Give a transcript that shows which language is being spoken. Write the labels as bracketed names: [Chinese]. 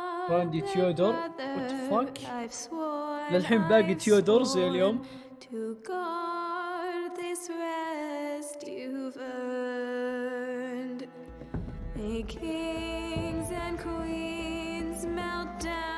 [English] Randy Theodore what the fuck. [Arabic] للحين باقي تيودور زي اليوم. [English] To guard this rest you've earned. May kings and queens melt down